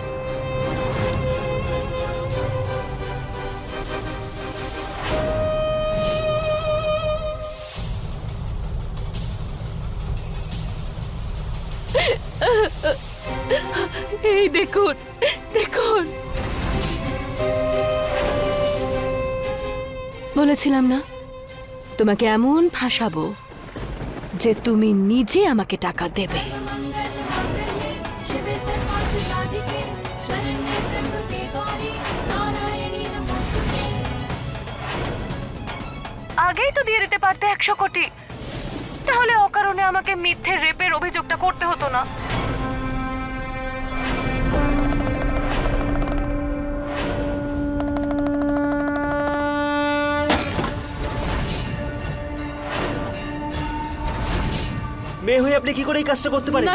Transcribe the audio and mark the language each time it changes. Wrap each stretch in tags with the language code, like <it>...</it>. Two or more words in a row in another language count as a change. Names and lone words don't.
<bn>এই দেখুন, দেখুন। বলেছিলাম না তোমাকে এমন ফাঁসাবো যে তুমি নিজে আমাকে টাকা দেবে।</bn> <sa>मङ्गलमाङ्गल्ये शिवे सर्वार्थसाधिके शरण्ये त्र्यम्बके गौरी नारायणी नमोस्तुते</sa> <bn>আগেই তো দিয়ে দিতে পারতে 100 কোটি, তাহলে অকারণে আমাকে মিথ্যে রেপের অভিযোগটা করতে হতো না। মেয়ে হয়ে আপনি কি করে এই কাজটা করতে পারেন?</bn>